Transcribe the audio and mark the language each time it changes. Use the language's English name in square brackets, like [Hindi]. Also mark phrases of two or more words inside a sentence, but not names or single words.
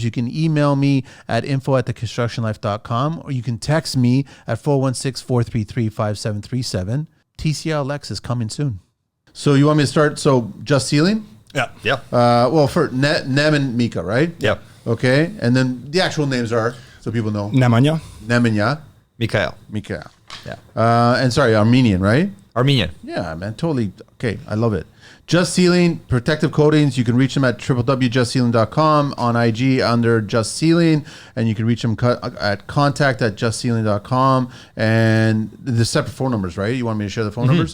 [English] You can email me at info@theconstructionlife.com, or you can text me at 416-433-5737. TCLX is coming soon. So you want me to start? So just ceiling? Yeah. Yep. Well, for Nem and Mika, right? Yep. Okay. And then the actual names are, so people know. Nemanja. Nemanja. Mikayel. Mikayel. Yeah. And sorry, Armenian, right? Armenian. Yeah, man, totally. Okay, I love it. Just Ceiling, protective coatings. You can reach them at www.justceiling.com, on IG under Just Ceiling, and you can reach them at contact@justceiling.com. And the separate phone numbers, right? You want me to share the phone numbers?